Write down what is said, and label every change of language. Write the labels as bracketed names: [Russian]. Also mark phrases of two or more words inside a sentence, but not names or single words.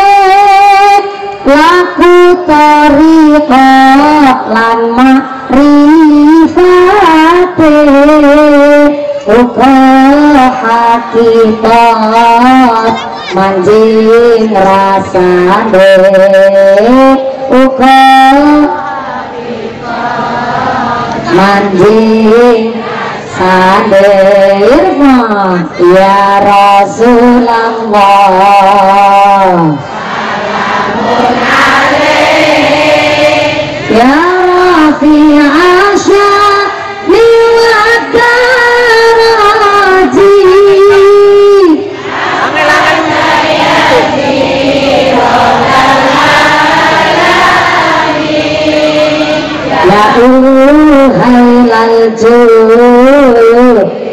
[Javanese] laku tariqah lan makrifate uga hakikat manjing rasane uga manjing sadirna [Arabic] يا رسول الله. سلام عليه يا رفيع الشان و تراجي يا أهيل الجود